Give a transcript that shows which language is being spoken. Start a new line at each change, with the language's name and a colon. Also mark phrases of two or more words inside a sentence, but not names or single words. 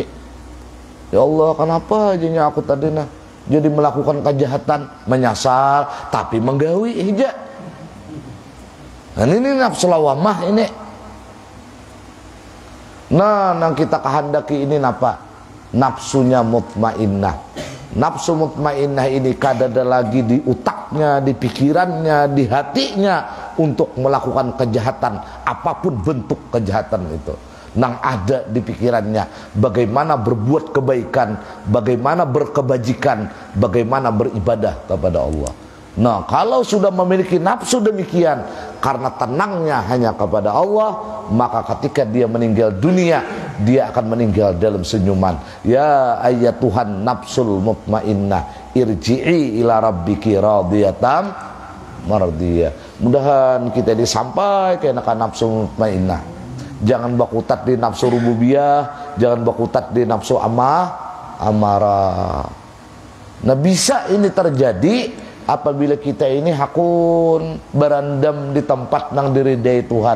Indonesian: Ya Allah, kenapa aja aku tadi jadi melakukan kejahatan, menyasar tapi menggawi aja. Nah, ini nafsu lawamah ini. Nah, yang kita kehendaki ini apa? Nafsunya mutmainnah. Nafsu mutmainnah ini kadada lagi di utaknya, di pikirannya, di hatinya untuk melakukan kejahatan, apapun bentuk kejahatan itu. Nang ada di pikirannya bagaimana berbuat kebaikan, bagaimana berkebajikan, bagaimana beribadah kepada Allah. Nah, kalau sudah memiliki nafsu demikian, karena tenangnya hanya kepada Allah, maka ketika dia meninggal dunia, dia akan meninggal dalam senyuman.
Arabic: يا أيتها النفس المطمئنة ارجعي إلى ربك راضية مرضية.
Indonesian: Mudahan kita ini sampai ke nafsu mutmainnah. Jangan bakutat di nafsu rububiyah, jangan bakutat di nafsu amarah. Nah, bisa ini terjadi apabila kita ini hakun berandam di tempat nang diridai Tuhan.